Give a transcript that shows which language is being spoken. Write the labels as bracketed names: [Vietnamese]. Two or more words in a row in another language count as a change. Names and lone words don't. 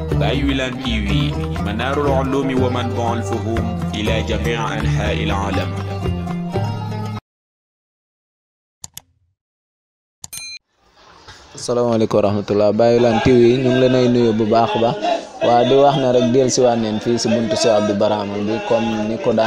[Arabic] باي ويلان تي في منار العلوم ومنبع الفهوم إلى جميع أنحاء العالم. السلام عليكم ورحمة الله [Wolof] Baye Wilane TV ñu ngi leen ay nuyu bu baax ba waa di wax ne rek dellusiwaat neen fii si buntu Cheikh Abdou Barhama bi comme ni ko